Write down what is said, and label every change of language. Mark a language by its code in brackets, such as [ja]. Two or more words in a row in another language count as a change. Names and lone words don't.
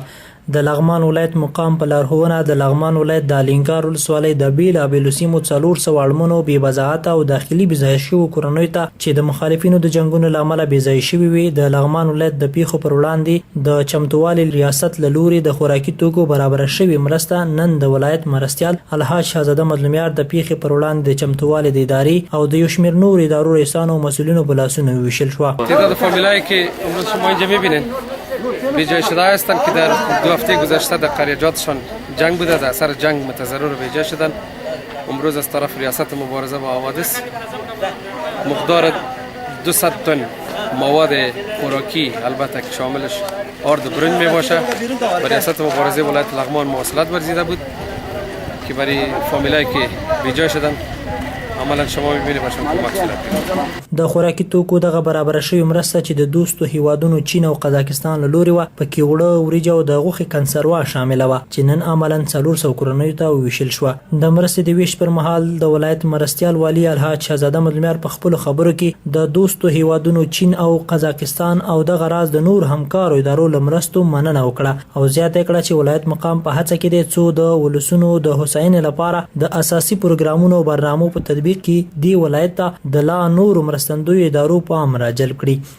[ps] د لغمان ولایت مقام په لارښوونه د لغمان ولایت د الینګار ولسوالۍ د بېلابېلو سیمو 400 اړمنو بې وضاحته او داخلي بېځایه شوو کورنیو ته چې د مخالفینو د جنګونو له امله بېځایه شوي وي د لغمان ولایت د پیښو پر وړاندې د چمتووالي ریاست له لوري د خوراکي توکو برابره شوې مرسته نن د ولایت مرستیال الحاج شهزاده مظلومیار د پیښې پر وړاندې د چمتووالي د ادارې او د یو شمېر نورو ادارو رئیسانو او مسؤلینو په لاسونو وویشل شوه. [fa] تعداد فامیلایی که امروز شما اینجا می‌بینید بیجای شده هستند که در 2 هفته گذشته در قریجاتشان جنگ بوده، در اثر جنگ متضرر بیجای شدند. امروز از طرف ریاست مبارزه با حوادث مقدار 200 تن مواد خوراکی البته که شاملش آرد و برنج می باشه به ریاست مبارزه ولایت لغمان مواصلات ورزیده بود که برای فامیلایی که بیجای شدند عملا شما می‌بینید باشم کمک شده. [ps] د خوراکي توکو دغه برابره شوې مرسته چې د دوستو هیوادونو چین او قزاقستان له لوري وه پکې اوړه وریجې او د غوښې کنسروا شامله وه چې نن عملا 400 کورنیو ته وویشل شوه. د مرستې د ویش پر مهال د ولایت مرستیال والي الحاج شهزاده مظلومیار په خپلو خبرو کې د دوستو هیوادونو چین او قزاقستان او دغه راز د نور همکارو ادارو له مرستو مننه وکړه او زیاته کړه چې ولایت مقام په هڅه کې دی څو د ولسونو د هوساینې لپاره د اساسي پروګرامونو او برنامو په تطبیق کې دی ولایت ته د لا نورو مرستندویو ادارو پام را جلب کړي.